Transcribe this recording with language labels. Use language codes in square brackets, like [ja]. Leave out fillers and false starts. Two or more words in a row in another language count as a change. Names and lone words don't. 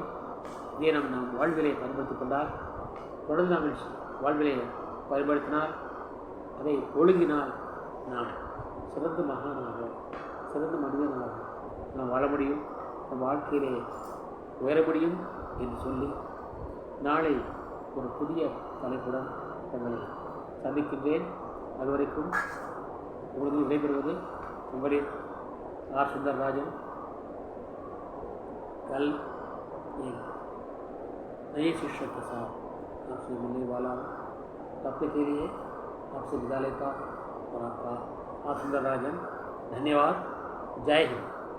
[ta] இதை நாம் வாழ்விலே பயன்படுத்திக் கொண்டால், தொடர்ந்து நாம் வாழ்விலே பயன்படுத்தினால், அதை ஒழுங்கினால் நாம் சிறந்த மகானாக, சிறந்த மனிதனாக நாம் வாழ முடியும், நம் வாழ்க்கையிலே உயர முடியும் என்று சொல்லி நாளை ஒரு புதிய தலைப்புடன் தங்களை சந்திக்கின்றேன். அதுவரைக்கும் உங்களுக்கு விடைபெறுவது உங்களின் ஆர் சுந்தரராஜன்। [hi] कल एक नए शिक्षक के साथ आपसे मिलने वाला हूँ। तब तक के लिए आपसे विदा लेता हूँ और आपका आर सुंदरराजन। धन्यवाद। जय हिंद।